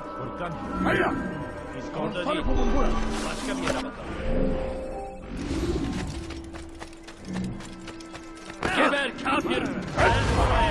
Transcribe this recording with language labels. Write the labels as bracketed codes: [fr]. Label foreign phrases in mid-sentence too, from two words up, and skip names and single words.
[ar] Furkan, هيا [tr] biz orada değil. [ar] انطلقوا من هنا. [tr] Başka bir yere bakalım. Geber kafir! Gel buraya!